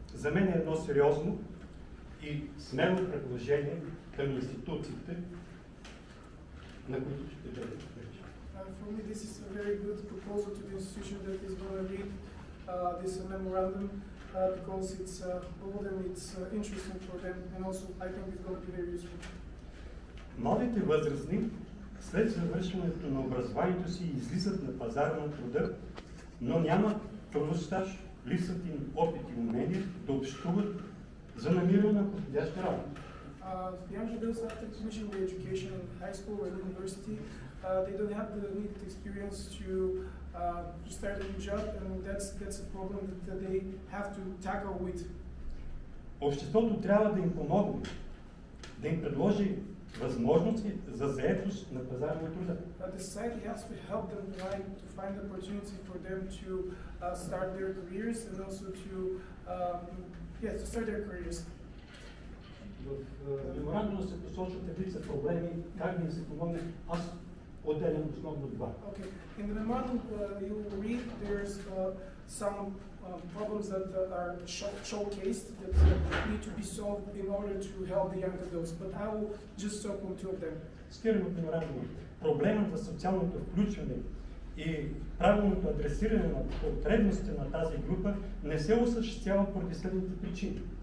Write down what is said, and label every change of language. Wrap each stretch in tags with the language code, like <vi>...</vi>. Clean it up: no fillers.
<bg>За мен е едно сериозно и смело предложение към институциите, на които ще бъде вече.</bg> <en>For me, this is a very good proposal to the institution that is going to read this memorandum because it's bold and it's interesting for them, and also I think it's going to be very useful.</en> <bg>Младите възрастни след завършването на образованието си излизат на пазара на труда, но нямат трудов стаж, липсват им опит и умения да общуват за намиране на подходяща работа.</bg> <en>Young adults after finishing their education in high school or university, they don't have the needed experience to start a new job, and that's a problem that they have to tackle with.</en> <bg>Обществото трябва да им помогне, да им предложи възможности за заетост на пазара на труда.</bg> <en>The society has to help them to find opportunity for them to start their careers and also to start their careers.</en> <bg>В меморандума се посочват редица проблеми, как да им се помогне. Аз отделям основно два.</bg> <en>Okay. In the memorandum you will read there's some problems that are showcased that need to be solved in order to help the young adults. But I will just talk on two of them.</en> <bg>Цитирам от меморандума. Проблемът за социалното включване и правилното адресиране на потребностите на тази група не се осъществява поради следните причини.</bg>